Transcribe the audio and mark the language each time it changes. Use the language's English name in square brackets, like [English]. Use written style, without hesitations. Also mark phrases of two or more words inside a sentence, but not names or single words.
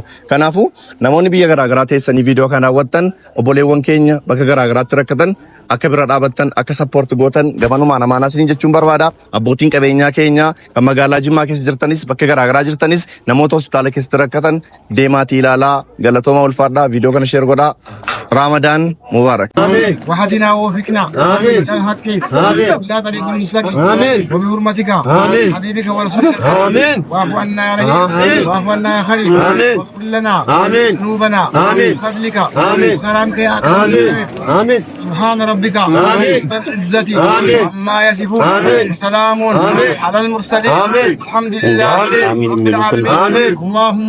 [Oromo] Kanaafuu namoonni biyya garaa garaa teessanii viidiyoo kana daawwattan obboleewwan keenya bakka garaa garaatti rakkatan akka bira dhaabattan akka sappoort gootan gabanumaan amaanaa isiniin jechuun barbaada. Abbootiin qabeenyaa keenya kan magaalaa Jimmaa keessa jirtanis bakka garaa garaa jirtanis namoota hospitaala keessatti rakkatan deemaatii ilaalaa galatooma ulfaadhaa viidiyoo kana sheer godhaa. [Arabic] رمضان مبارك آمين وحدنا ووفقنا آمين لا الحق آمين لا طريق المستقيم آمين وبحرمتك آمين حبيبك ورسولك آمين واعف عنا يا رحيم واعف عنا يا خليل آمين واغفر لنا آمين ذنوبنا آمين بفضلك آمين وكرمك يا آمين آمين سبحان ربك آمين بالعزة آمين عما يصفون آمين سلام على المرسلين آمين الحمد لله آمين اللهم صل